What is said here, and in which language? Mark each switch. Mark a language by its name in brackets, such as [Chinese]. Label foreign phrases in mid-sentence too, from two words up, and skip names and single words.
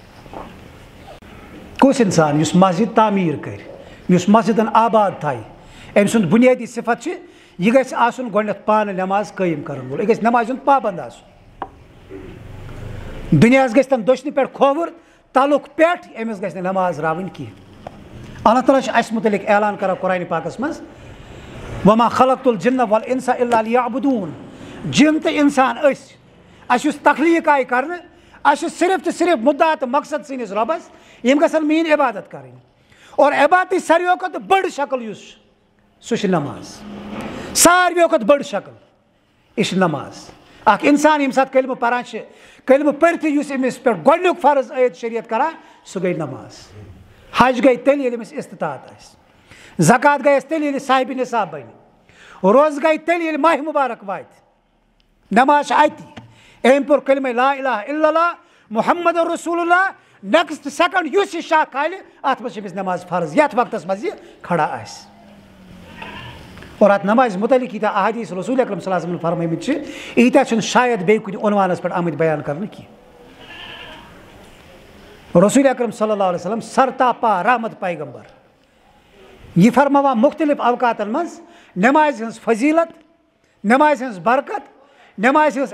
[Kashmiri] کُس انسان یُس مسجد تعمیٖر کرِ یُس مسجدن آباد تھایہِ أمۍ سُنٛد بُنیٲدی صفت چھِ یہِ گژھِ آسُن گۄڈنٮ۪تھ پانہٕ نٮ۪ماز قٲیِم کرن وول یہِ گژھِ نٮ۪مازِ ہُنٛد پابنٛد آسُن دُنیاہس گژھِ تَن دٔچھنہِ پٮ۪ٹھ کھووُر تلُک پٮ۪ٹھ أمِس گژھِ نہٕ نٮ۪ماز راوٕنۍ کینٛہہ اللہ تعالیٰ چھُ اَسہِ مُتعلق اعلان کران قرآنِ پاکس منٛز [Arabic] وما خلقت الجن والانس الا لیعبدون [Kashmiri] جن تہٕ انسان أسۍ اَسہِ یُس تخلیٖق آیہِ کرنہٕ اَسہِ چھُ صرف تہٕ صرف مُدا تہٕ مقصد سٲنِس رۄبس یِم گژھن میٲنۍ عبادت کرٕنۍ اور عبادتٕچ ساروِیو کھۄتہٕ بٔڑ شکل یُس چھُ سُہ چھِ نماز ساروِیو کھۄتہٕ بٔڑ شکل یہِ چھِ نماز اکھ انسان ییٚمہِ ساتہٕ کلمہٕ پران چھِ کلمہٕ پٔرتھٕے یُس أمِس پٮ۪ٹھ گۄڈنیُک فرض عٲید شریعت کران سُہ گٔے نماز حج گٔے تیٚلہِ ییٚلہِ أمِس استطاعت آسہِ زکات گٔیس تیٚلہِ ییٚلہِ صاحبِ نصاب بنہِ روزٕ گٔے تیٚلہِ ییٚلہِ ماہِ مُبارک واتہِ نماز چھِ اَتہِ أمۍ پوٚر کلمے [Arabic] لا الہ الا اللہ محمد رسول اللہ [English] next second [Kashmiri] یُس یہِ شاہ کھالہِ اتھ منٛز چھِ أمِس نماز فرض یتھ وقتس منٛز یہِ کھڑا آسہِ اور اتھ نمازِ مُتعلق ییٖتیاہ احادیٖث رسول اکرم [Arabic] صلی اللہ علیہ وسلم [Kashmiri] فرمٲمٕتۍ چھِ ییٖتیاہ چھِنہٕ شاید بیٚیہِ کُنہِ عنوانس پٮ۪ٹھ آمٕتۍ بیان کرنہٕ کینٛہہ رسول اکرم [Arabic] صلی اللہ علیہ وسلم [Kashmiri] سرتاپا رحمت پیغمبر یہِ فرماوان مختلف اوقاتن منٛز نٮ۪مازِ ہٕنٛز فضیٖلت نٮ۪مازِ ہٕنٛز برکت نٮ۪مازِ ہٕنٛز